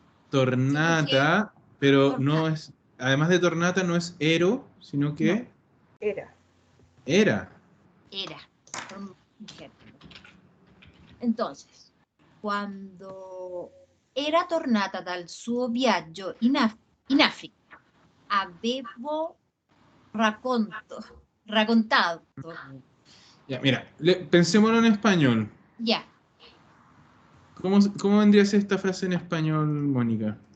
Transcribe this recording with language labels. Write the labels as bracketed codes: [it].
[es] Tornata, pero no es, además de tornata no es ero, sino que era. [it] Entonces, quando era tornata dal suo viaggio in Africa, avevo raccontato. [es] Ya, mira, pensémoslo en español. Ya. ¿Cómo vendría a ser esta frase en español, Mónica?